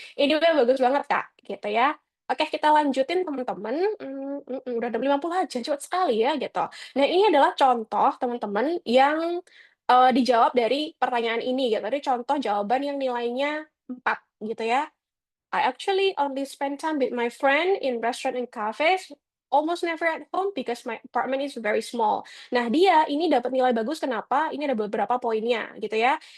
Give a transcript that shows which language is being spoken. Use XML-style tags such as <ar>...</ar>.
<id>Ini udah bagus banget Kak, gitu ya. Oke, kita lanjutin teman-teman. Udah 50 aja, cepet sekali ya gitu. Nah, ini adalah contoh teman-teman yang dijawab dari pertanyaan ini gitu. Dari contoh jawaban yang nilainya 4 gitu ya.</id> <en>I actually only spend time with my friend in restaurant and cafes, almost never at home because my apartment is very small.</en> <id>Nah, dia ini dapat nilai bagus kenapa? Ini ada beberapa poinnya gitu ya.</id>